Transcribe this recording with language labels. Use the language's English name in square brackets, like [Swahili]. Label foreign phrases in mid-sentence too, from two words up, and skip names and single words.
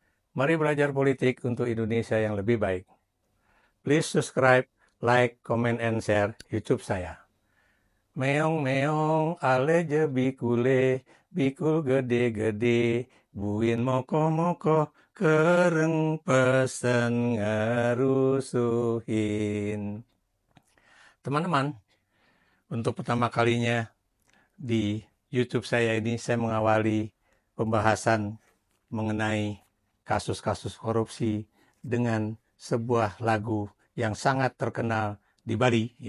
[Indonesian] Mari belajar politik untuk Indonesia yang lebih baik. [English] Please subscribe, like, comment, and share YouTube saya. [Balinese] Meong meong ale je bikule, bikul gede-gede, buin moko-moko, kereng pesen ngerusuhin. [Indonesian] Teman-teman, untuk pertama kalinya di YouTube saya ini saya mengawali pembahasan mengenai kasus-kasus korupsi dengan sebuah lagu yang sangat terkenal di Bali ya.